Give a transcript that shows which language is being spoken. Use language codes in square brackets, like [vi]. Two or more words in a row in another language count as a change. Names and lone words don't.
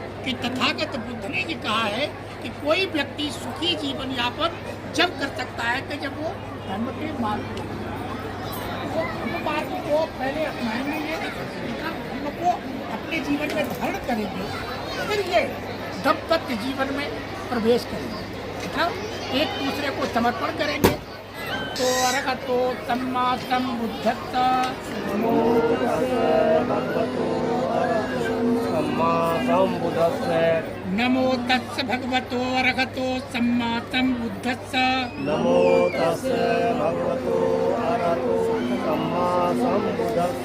[hi] कि तथागत बुद्ध ने ये कहा है कि कोई व्यक्ति सुखी जीवन यापन जब कर सकता है कि जब वो धर्म के मार्ग को मार्ग को पहले अपनाएंगे, धर्म को अपने जीवन में धारण करेंगे, फिर ये दाम्पत्य जीवन में प्रवेश करेंगे, मतलब एक दूसरे को समर्पण करेंगे। [pi] तो अरहतो सम्मा सम्बुद्धस्स नमो तस्स भगवतो अरहतो सम्मा सम्बुद्धस्स नमो तस्से भगवतो अरहतो सम्मा सम्बुद्धस्से